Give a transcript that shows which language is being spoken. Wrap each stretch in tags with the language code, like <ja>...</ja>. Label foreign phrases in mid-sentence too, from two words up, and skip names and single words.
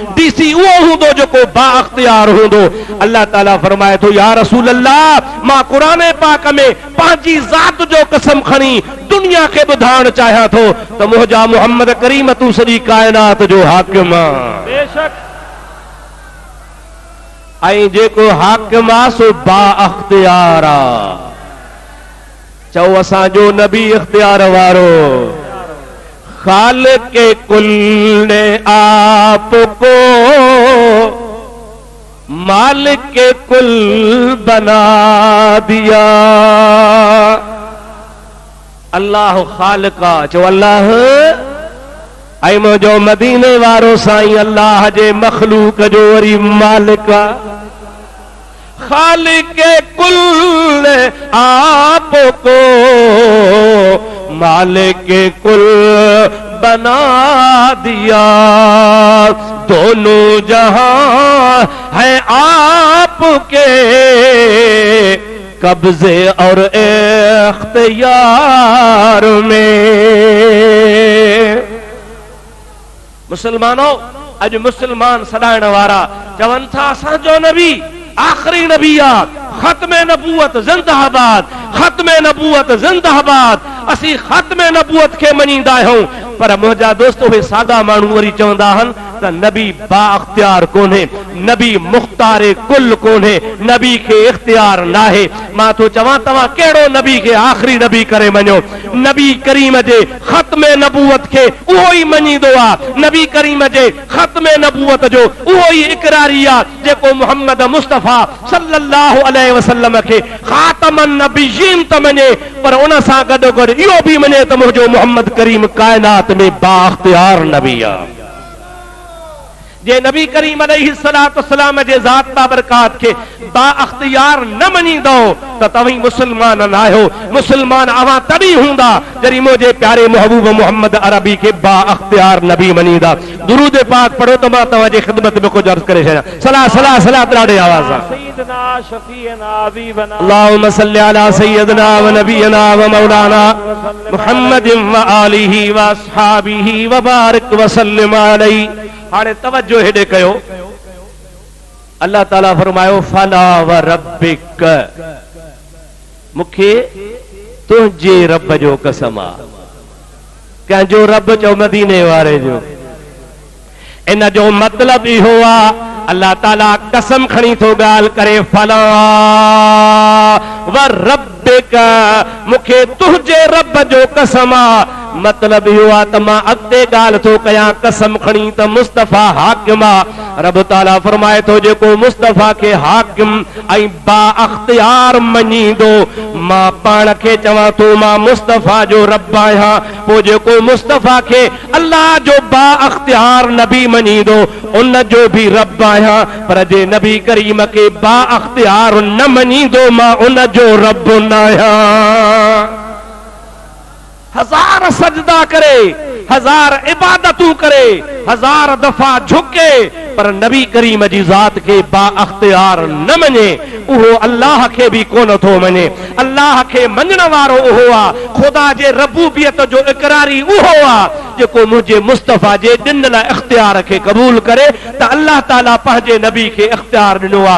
<sd>डीसी उहो हूंदो जेको बाइख्तियार हूंदो। अल्लाह ताला फरमाए थो,</sd> <ar>يا رسول الله,</ar> <sd>मां क़ुरान पाक में पंहिंजी ज़ात जो कसम खणी दुनिया खे ॿुधाइण चाहियां थो त मुंहिंजा मुहम्मद करीम तूं सॼी काइनात जो हाकिम आहे। बेशक ऐं जेको हाकिम आहे सो बाइख्तियार आहे। चओ असांजो नबी इख्तियार वारो,</sd> <ur>خالق کے کل نے آپکو مالک کے کل بنا دیا.</ur> <sd>अल्लाह खालिका, चो अल्लाह ऐं मुंहिंजो मदीने वारो साईं अल्लाह जे मखलूक जो वरी मालिक आहे।</sd> <ur>خالق کے کل آپکو مالک کے کل بنا دیا، دونوں جہاں ہے آپکے قبضے اور اختیار میں.</ur> <sd>मुसलमानों, अज मुसलमान सॾाइण वारा चवनि था असांजो नबी आखिरी नबी आहे, खत्मे नबूवत ज़िंदाबाद, खत्मे नबूवत ज़िंदाबाद। असीं खत्मे नबूवत खे मञींदा आहियूं, पर मुंहिंजा दोस्त उहे सादा माण्हू वरी चवंदा आहिनि त नबी बाइख्तियार कोन्हे, नबी मुख्तारे कुल कोन्हे, नबी खे इख्तियार नाहे। मां तो चवां तव्हां कहिड़ो नबी खे आखिरी नबी करे मञो? नबी करीम जे खत्मे नबूवत खे उहो ई मञींदो आहे। नबी करीम जे खत्मे नबूवत जो उहो ई इकरारी आहे जेको मुहम्मद मुस्तफ़ा</sd> <ar>صلى الله عليه وسلم</ar> <sd>खे</sd> <ar>خاتم النبيين</ar> <sd>त मञे, पर उन सां गॾो गॾु इहो बि मञे त मुंहिंजो मुहम्मद करीम काइनात में बाइख्तियार नबी आहे। जे नबी करीम अलैहिस्सलाम जे ज़ात बाबरकात खे बाइख्तियार न मञींदो त तव्हीं मुसलमान न आहियो। मुसलमान अवां तॾहिं हूंदा जॾहिं मुंहिंजे प्यारे महबूब मोहम्मद अरबी खे बाइख्तियार नबी मञींदा। दुरूद पाक पढ़ो त मां तव्हांजी ख़िदमत में कुझु अर्ज़ करे छॾियां। सलाह सलाह सलाह ॾाढे आवाज़ सां।</sd> <ar>سيدنا شفيعنا حبيبنا اللهم صل على سيدنا و نبينا و مولانا محمد و آله و أصحابه و بارك و سلم عليه.</ar> <sd>हाणे तवज्जो हेॾे कयो। अल्लाह ताला फरमायो</sd> <ar>فلا و ربك,</ar> <sd>मूंखे तुझे रब जो कसम आ, कंहिंजो रब चो मदीने वारे जो। इन जो मतलब इहो आ, अल्लाह ताला कसम खणी थो ॻाल्हि करे,</sd> <ar>فلا و ربك,</ar> <sd>मूंखे तुंहिंजे रब जो कसम आ। मतलब इहो आहे त मां अॻिते ॻाल्हि थो कयां कसम खणी त मुस्तफ़ा हाकिम आ। रब ताला फरमाए थो जेको मुस्तफ़ा खे हाकिम ऐं बा अख्तियार मञींदो, मां पाण खे चवां थो मां मुस्तफ़ा जो रब आहियां। पोइ जेको मुस्तफ़ा खे अल्लाह जो बा अख्तियार नबी मञींदो उन जो बि रब आहियां। पर जे नबी करीम खे बा अख्तियार न मञींदो मां उन जो रब न आहियां। हजार सजदा करे, हजार इबादतूं करे, हजार दफा झुके, पर नबी करीम जी ज़ात खे बा अख्तियार न मञे, उहो अल्लाह खे बि कोन थो मञे। अल्लाह खे मञण वारो उहो आ, खुदा जे रबूबियत जो इकरारी उहो आ जेको मुंहिंजे मुस्तफ़ा जे ॾिनल इख्तियार खे क़बूल करे त अल्लाह ताला पंहिंजे नबी खे इख्तियार ॾिनो आ।</sd>